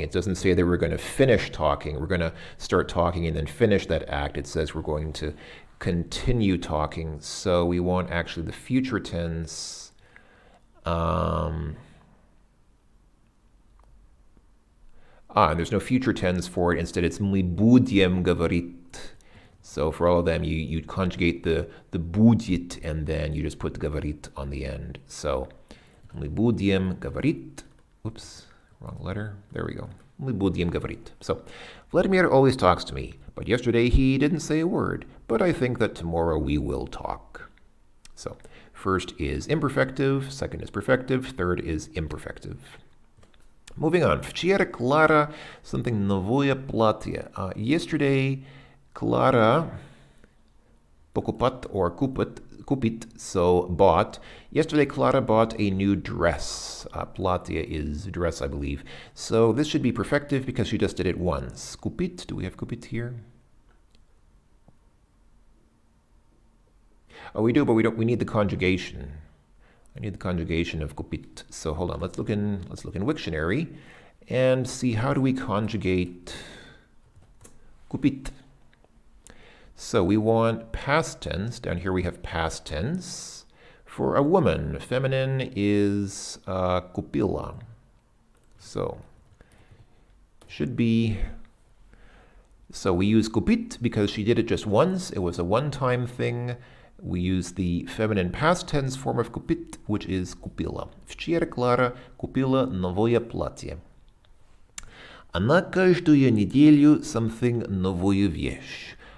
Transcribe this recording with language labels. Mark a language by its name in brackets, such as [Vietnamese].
[English] It doesn't say that we're going to finish talking. We're going to start talking and then finish that act. It says we're going to continue talking. So we want actually the future tense. And there's no future tense for it. [Russian] Instead, it's мы будем говорить. [English] So for all of them, you conjugate the будет and then you just put говорит on the end. [Russian] So мы будем говорить. [English] Oops, wrong letter. There we go. Мы будем говорить. So Vladimir always talks to me, but yesterday he didn't say a word. But I think that tomorrow we will talk. So first is imperfective, second is perfective, third is imperfective. Moving on. [Russian] Вчера Клара something новое платье. [English] Yesterday Clara покупать or купит, so bought. Yesterday Clara bought a new dress. Платье is dress, I believe. So this should be perfective because she just did it once. Купит, do we have купит here? Oh, we do, but we need the conjugation. I need the conjugation of купит. So hold on, let's look in Wiktionary and see how do we conjugate купит. So we want past tense. Down here we have past tense. For a woman, feminine is купила. So should be. So we use купит because she did it just once. It was a one-time thing. We use the feminine past tense form of купит, which is купила. [Russian] Вчера Клара купила новое платье. Она каждую неделю something новую вещь.